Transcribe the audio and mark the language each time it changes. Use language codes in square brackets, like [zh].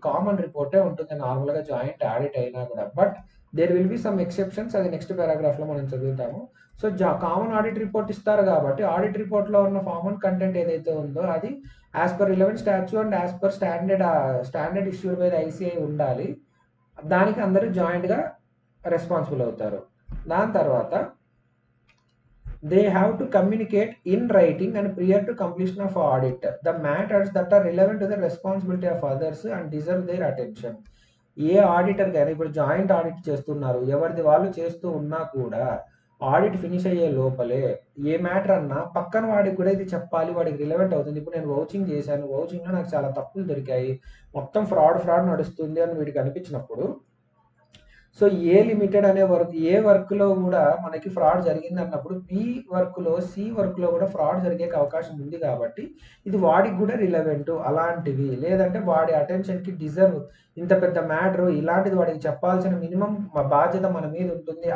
[te] Common రిపోర్టే ఉంటుంది నార్మల్‌గా joint audit అయినా కూడా. [en] but there will be some exceptions [te] అది నెక్స్ట్ పారాగ్రాఫ్‌లో మనం చదువుతాము. సో, కామన్ ఆడిట్ రిపోర్ట్ ఇస్తారు కాబట్టి ఆడిట్ రిపోర్ట్‌లో ఉన్న ఫార్మ్ అండ్ కంటెంట్ ఏదైతే ఉందో అది [en] as per relevant statute and as per standard issued by the ICI [te] ఉండాలి. దానికి అందరూ జాయింట్‌గా రెస్పాన్సిబుల్ అవుతారు. దాని తర్వాత [en] they have to communicate in writing and prior to completion of audit the matters that are relevant to the responsibility of others and deserve their attention. [te] ఏ auditor కానీ ఇప్పుడు joint audit చేస్తున్నారు, ఎవరిది వాళ్ళు చేస్తూ ఉన్నా కూడా ఆడిట్ ఫినిష్ అయ్యే లోపలే ఏ మ్యాటర్ అన్నా పక్కన వాడికి కూడా ఇది చెప్పాలి, వాడికి రిలవెంట్ అవుతుంది. ఇప్పుడు నేను వౌచింగ్ చేశాను, వౌచింగ్లో నాకు చాలా తప్పులు దొరికాయి, మొత్తం ఫ్రాడ్ నడుస్తుంది అని వీడికి అనిపించినప్పుడు సో ఏ లిమిటెడ్ అనే వర్క్లో కూడా మనకి ఫ్రాడ్ జరిగింది అన్నప్పుడు బి వర్క్లో సి వర్క్లో కూడా ఫ్రాడ్ జరిగే అవకాశం ఉంది కాబట్టి ఇది వాడికి కూడా రిలవెంట్ అలాంటివి లేదంటే వాడి అటెన్షన్కి డిజర్వ్ ఇంత పెద్ద మ్యాటర్ ఇలాంటిది వాడికి చెప్పాల్సిన మినిమం బాధ్యత మన మీద ఉంటుంది.